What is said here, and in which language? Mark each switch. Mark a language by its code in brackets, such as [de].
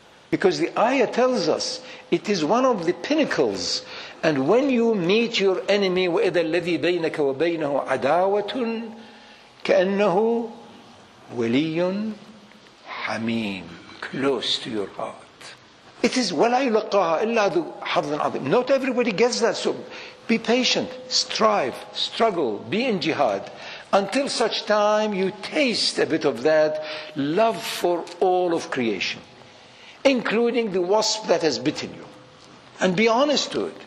[en] Because the ayah tells us it is one of the pinnacles. And when you meet your enemy, [ar] وَإِذَا الَّذِي بَيْنَكَ وَبَيْنَهُ عَدَاوَةٌ كَأَنَّهُ وَلِيٌّ حَمِيمٌ, [en] close to your heart. It is [ar] وَلَا يُلَقَّاهَا إِلَّا ذُو حَظٍّ عَظِيمٍ. [en] Not everybody gets that, so be patient, strive, struggle, be in jihad, until such time you taste a bit of that love for all of creation, including the wasp that has bitten you. And be honest to it.